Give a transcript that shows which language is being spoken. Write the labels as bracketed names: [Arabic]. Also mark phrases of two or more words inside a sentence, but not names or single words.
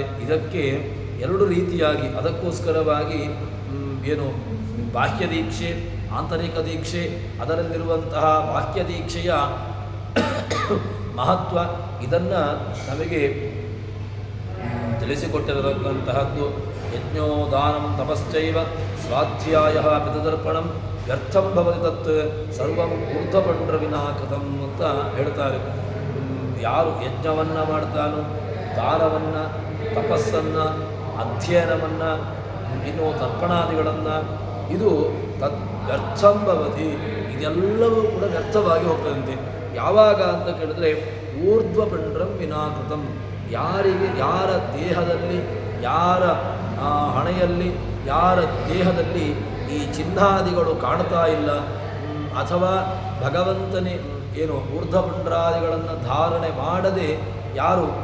[Kannada] ಇದಕ್ಕೆ ಎರಡು ರೀತಿಯಾಗಿ, ಅದಕ್ಕೋಸ್ಕರವಾಗಿ ಏನು ಬಾಹ್ಯ ದೀಕ್ಷೆ, ಆಂತರಿಕ ದೀಕ್ಷೆ, ಅದರಲ್ಲಿರುವಂತಹ ಬಾಹ್ಯ ದೀಕ್ಷೆಯ ಮಹತ್ವ ಇದನ್ನು ನಮಗೆ ತಿಳಿಸಿಕೊಟ್ಟಿರತಕ್ಕಂತಹದ್ದು. [Sanskrit] ಯಜ್ಞೋ ದಾನಂ ತಪಶ್ಚೈವ ಸ್ವಾಧ್ಯಾಯ ಪಿತೃದರ್ಪಣಂ ವ್ಯರ್ಥಂ ಭವತಿ ತತ್ ಸರ್ವಂ ಊರ್ಧ್ವಪುಂಡ್ರ ವಿನಾ ಕೃತಂ [Kannada] ಅಂತ ಹೇಳ್ತಾರೆ. ಯಾರು ಯಜ್ಞವನ್ನು ಮಾಡ್ತಾನೋ, ದಾನವನ್ನು, ತಪಸ್ಸನ್ನು, ಅಧ್ಯಯನವನ್ನು, ಇನ್ನು ತರ್ಪಣಾದಿಗಳನ್ನು, ಇದು [Sanskrit] ತತ್ ವ್ಯರ್ಥಂ ಭವತಿ, [Kannada] ಇದೆಲ್ಲವೂ ಕೂಡ ವ್ಯರ್ಥವಾಗಿ ಹೋಗ್ತದಂತೆ. ಯಾವಾಗ ಅಂತ ಕೇಳಿದ್ರೆ [Sanskrit] ಊರ್ಧ್ವಪುಂಡ್ರಂ ವಿನಾ ಕೃತಂ, [Kannada] ಯಾರ ದೇಹದಲ್ಲಿ, ಯಾರ ಹಣೆಯಲ್ಲಿ, ಯಾರ ದೇಹದಲ್ಲಿ ಈ ಚಿಹ್ನಾದಿಗಳು ಕಾಣ್ತಾ ಇಲ್ಲ, ಅಥವಾ ಭಗವಂತನೇ ಏನು ಊರ್ಧ್ವಪುಂಡ್ರಾದಿಗಳನ್ನು ಧಾರಣೆ ಮಾಡದೆ ಯಾರು